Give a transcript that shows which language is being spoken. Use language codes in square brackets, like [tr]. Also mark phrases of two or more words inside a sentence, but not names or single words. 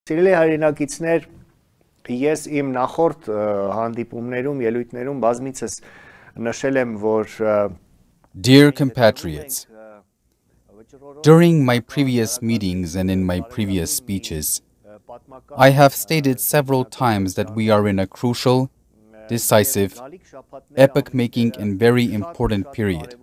[hy] Սիրելի հայրենակիցներ, ես իմ նախորդ հանդիպումներում, ելույթներում բազմիցս նշել եմ, որ [en] Dear compatriots, during my previous meetings and in my previous speeches, I have stated several times that we are in a crucial, decisive, epoch-making and very important period.